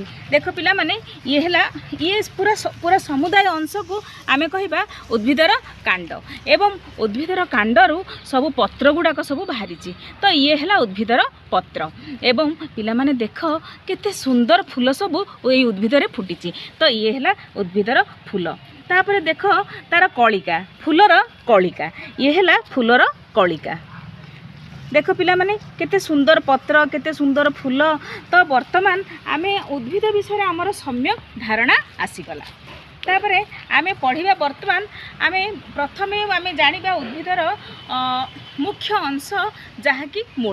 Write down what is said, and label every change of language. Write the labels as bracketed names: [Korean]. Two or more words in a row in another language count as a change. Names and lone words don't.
[Odia] ଦେଖ ପିଲା ମାନେ ଏ ହେଲା ଏ ପୂରା ସମୁଦାୟ ଅଂଶ କୁ ଆମେ କହିବା ଉଦ୍ଭିଦର କାଣ୍ଡ ଏବଂ ଉଦ୍ଭିଦର କାଣ୍ଡରୁ ସବୁ ପତ୍ର ଗୁଡ଼ାକ ସବୁ ବାହାରି। ତ ଏ ହେଲା ଉଦ୍ଭିଦର ପତ୍ର ଏବଂ ପିଲା ମାନେ ଦେଖ କେତେ ସୁନ୍ଦର ଫୁଲ ସବୁ ଓଇ ଉଦ୍ଭିଦରେ ଫୁଟିଛି। ତ ଏ ହେଲା ଉଦ୍ଭିଦର ଫୁଲ। ତାପରେ ଦେଖ ତାର କଳିକା ଫୁଲର କଳିକା ଏ ହେଲା ଫୁଲର କଳିକା। ଦେଖ ପିଲା ମାନେ କେତେ ସୁନ୍ଦର ପତ୍ର କେତେ ସୁନ୍ଦର ଫୁଲ। ତ ବର୍ତ୍ତମାନ ଆମେ ଉଦ୍ଭିଦ ବିଷୟ ଆମର ସମ୍ୟକ ଧାରଣା ଆସିଗଲା। ତାପରେ ଆମେ ପଢ଼ିବା ବର୍ତ୍ତମାନ ଆମେ ପ୍ରଥମେ ଆମେ ଜାଣିବା ଉଦ୍ଭିଦର ମୁଖ୍ୟ ଅଂଶ ଯାହାକି ମୂଳ।